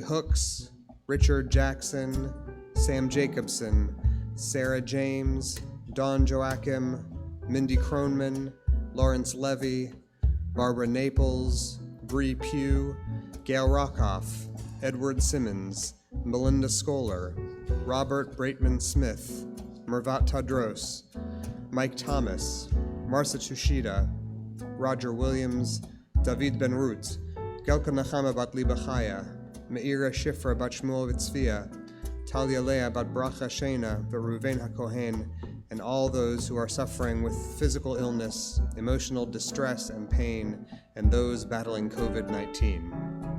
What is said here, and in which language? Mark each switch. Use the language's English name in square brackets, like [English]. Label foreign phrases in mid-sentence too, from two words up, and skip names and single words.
[English] Hooks, Richard Jackson, Sam Jacobson, Sarah James, Dawn Joachim, Mindy Kronman, Lawrence Levy, Barbara Naples, Bree Pugh, Gail Rockoff, Edward Simmons, Melinda Scholar, Robert Braitman Smith, Mervat Tadros, Mike Thomas, Marcia Tushida, Roger Williams, David Ben Root, Gelka Nachama bat Liba Chaya, Meira Shifra bat Shmuel Vitzvia, Talia Leah bat Bracha Shena, Beruven HaKohen, and all those who are suffering with physical illness, emotional distress and pain, and those battling COVID-19.